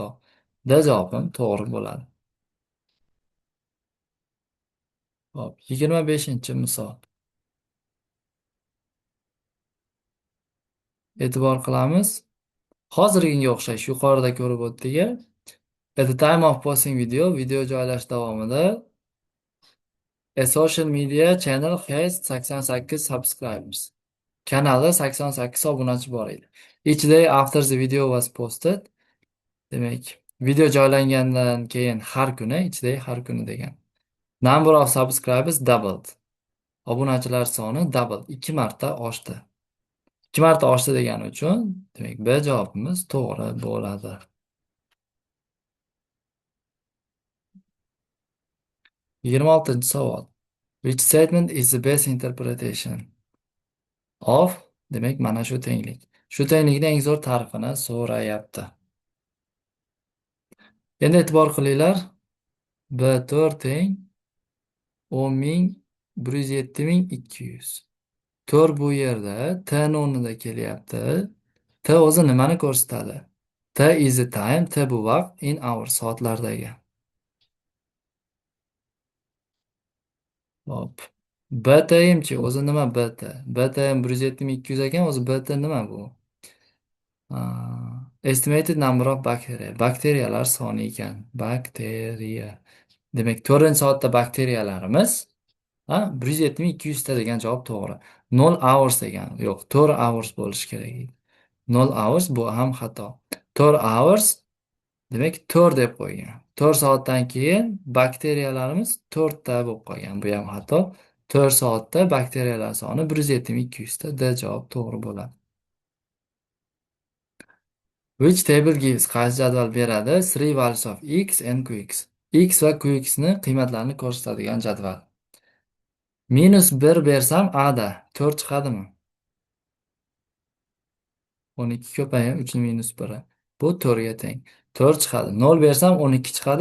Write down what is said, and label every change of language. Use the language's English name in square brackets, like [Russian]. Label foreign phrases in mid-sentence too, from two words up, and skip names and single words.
[Uzbek] D javobim to'g'ri bo'ladi. Hop, 25-misol. E'tibor qilamiz. Hozirgiga o'xshash yuqorida ko'rib o'tdik. [English] At the time of posting [Uzbek] video joylash davomida [English] a social media channel has 88 subscribers. [Uzbek] Kanalda 88 obunachi bor edi. [English] Each day after the video was posted. [Uzbek] Demak, video joylangandan keyin har kuni, [English] each day [Uzbek] har kuni degan. [English] Number of subscribers doubled. [Uzbek] Obunachilar soni double, 2 marta oshdi. 2 marta oshdi degani uchun, demak, B javobimiz to'g'ri bo'ladi. 26-savol. [English] Which statement is the best interpretation of? [Uzbek] Demak, mana shu tenglik. Shu tenglikning eng zo'r ta'rifini so'rayapti. Endi e'tibor qilinglar. B4 teng 10,000,107,200. 4 bu yerda T ni o'rnida kelyapti. T o'zi nimani ko'rsatadi? [English] T is the time, [Uzbek] T bu vaqt, [English] in hours, [Uzbek] soatlardagi. Hop. BT-chi o'zi nima BT? BT 107,200 ekan, o'zi BT nima bu? [English] Estimated number of bacteria. [Uzbek] Bakteriyalar soni ekan. Bakteriya. Demak, 4-soatda bakteriyalarimiz 107,200 ta degan javob to'g'ri. 0 hours degan. Yo'q, 4 hours bo'lishi kerak edi. 0 hours bu ham xato. 4 hours demak 4 deb qo'ygan. 4 soatdan keyin bakteriyalarimiz 4 ta bo'lib qolgan. Bu ham xato. 4 soatda bakteriyalar soni 107,200 ta. D javob to'g'ri bo'ladi. [English] Which table gives? [Uzbek] Qaysi jadval beradi? 3 [English] values of x and qx. [Uzbek] X va qx ni qiymatlarini ko'rsatadigan jadval. -1 bersam A da 4 chiqadimi? 12 ko'paygan 3 ni -1. Bu 4 ga teng. 4 chiqadi. 0 bersam 12 chiqadi.